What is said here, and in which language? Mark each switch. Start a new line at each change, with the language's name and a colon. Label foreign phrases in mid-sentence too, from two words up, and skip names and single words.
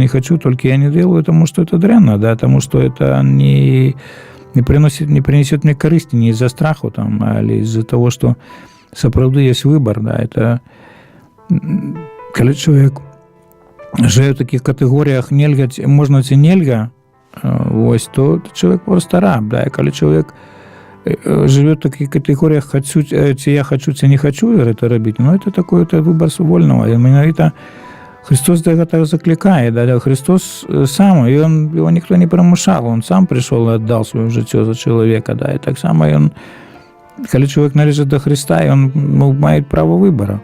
Russian: не хочу, только я не делаю тому, что это дрянно, да, тому, что это не принесет мне корысти не из-за страха, там, а из-за того, что сапраўды есть выбор, да, это когда человек живет в таких категориях нельга, можно
Belarusian: ці нельга,
Russian: ось, то человек просто раб, да, и когда человек живет в таких категориях хочу, я хочу, ці не хочу это робить, но это такой это выбор вольного. И менавіта Христос до этого закликает, да, Христос сам, и его никто не примушал, он сам пришел и отдал свое життя за человека, да, и
Ukrainian: так само
Russian: он, когда человек належит до Христа, и он имеет право выбора.